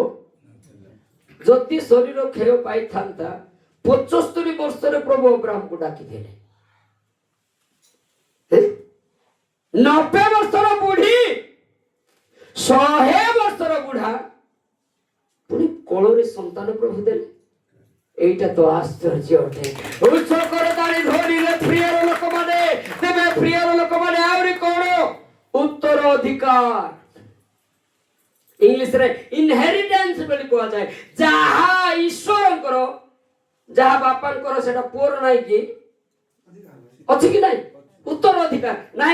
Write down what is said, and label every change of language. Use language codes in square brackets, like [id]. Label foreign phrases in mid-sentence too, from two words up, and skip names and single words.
[or] ଯଦି ଶରୀର କ୍ଷୟ ପାଇଥାନ୍ତା 75 ବର୍ଷରେ ପ୍ରଭୁ ଅବ୍ରାହମକୁ ଡାକିଥିଲେ। 90 ବର୍ଷର ବୁଢୀ, 100 ବର୍ଷର ବୁଢା ପୁଣି କୋଳରେ ସନ୍ତାନ ପ୍ରଭୁ ଦେଲେ। ଏଇଟା ତ ଆଶ୍ଚର୍ଯ୍ୟ ଅଟେ। ଉଚ୍ଚ କରେ ତାଳି ଧରିଲେ ପ୍ରିୟର ଲୋକମାନେ, ତେବେ ପ୍ରିୟର ଲୋକମାନେ ଆହୁରି କଣ? ଉତ୍ତରାଧିକାର, ଇଂଲିଶରେ ଇନହେରିଟାନ୍ସ ବୋଲି କୁହାଯାଏ। ଯାହା ଈଶ୍ୱରଙ୍କର, ଯାହା ବାପାଙ୍କର ସେଟା ପୁଅର ନାହିଁ କି? ଅଛି କି ନାହିଁ? ଉତ୍ତରାଧିକାର ନାହିଁ।